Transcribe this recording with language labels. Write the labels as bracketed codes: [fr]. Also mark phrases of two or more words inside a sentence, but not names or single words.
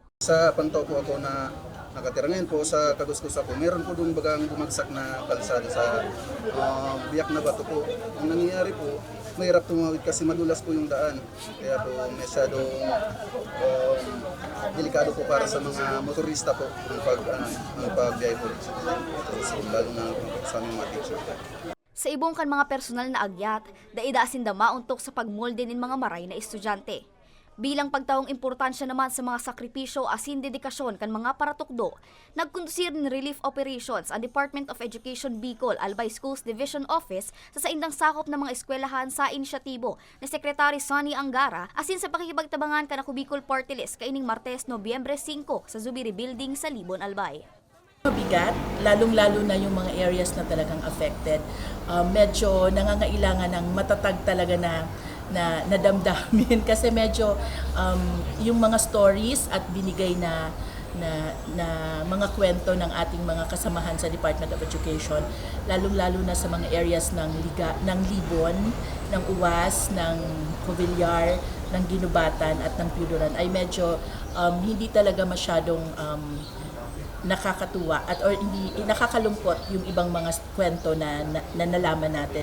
[tl] Sa pantaw po ako na nakatira ngayon po sa Kaguskos ako, meron po doon bagang bumagsak na kalsada sa biyak na bato po. Ang nangyayari po, mahirap tumawid kasi madulas po yung daan. Kaya po masyadong delikado po para sa mga motorista po ang pagbiyahe po. Lalo na sa aming mga teacher. [bik] Sa ibong kan mga personal na agyat, daidaasin da mauntok sa pagmolde nin mga maray na estudyante. Bilang pagtaong importansya naman sa mga sakripisyo asin dedikasyon kan mga paratukdo, nagkondusir ng [en] relief operations [bik] ang Department of Education Bicol Albay Schools Division Office sa indang sakop ng mga eskwelahan sa inisyatibo ni Secretary Sonny Angara asin sa pakikipagtabangan kan ako Bicol Party List kaining Martes, Nobyembre 5 sa Zubiri Building sa Libon, Albay. [tl] Mabigat, lalong-lalo na yung mga areas na talagang affected. Medyo nangangailangan ng matatag talaga na damdamin kasi medyo yung mga stories at binigay na mga kwento ng ating mga kasamahan sa Department of Education, lalong-lalo na sa mga areas ng Libon, ng Uwas, ng Covillar, ng Ginubatan at ng Piudoran ay medyo hindi talaga masyadong nakakatuwa or hindi nakakalungkot yung ibang mga kwento na nalaman natin.